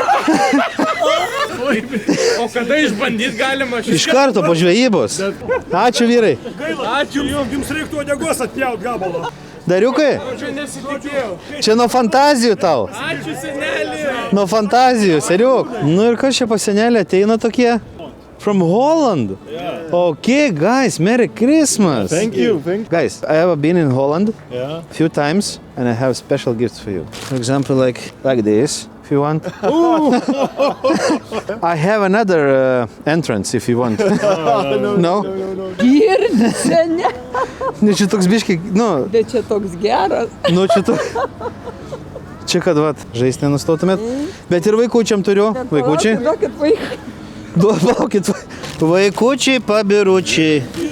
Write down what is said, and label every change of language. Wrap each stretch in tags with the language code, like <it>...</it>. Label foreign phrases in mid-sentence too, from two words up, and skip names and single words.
<lt>O kada išbandyt galima šį? Iš karto po žvejybos. Ačiū, vyrai. Ačiū jums reiktų uodegos atpjaut gabalą. Dariukai, Čia nesitikėjau. čia nuo fantazijų tau. Ačiū senelį. Nuo fantazijų, seriuk. Nu ir kas čia pas senelį ateina tokie?</lt> <en>From Holland? Okay, guys, Merry Christmas. Thank you. Guys, I have been in Holland few times and I have special gifts for you. For example, like this, if you want. I have another entrance if you want. No?</en> <lt>Girdi, senė. Nu, čia toks biškiai, nu, Bet čia toks geras. nu čia toks. Čia kad, vat, žaisti nenustotumėt. Bet ir vaikučiam turiu. Vaikučiai. Duokit vaiką. Duokit. Vaikučiai, pabiručiai.</lt>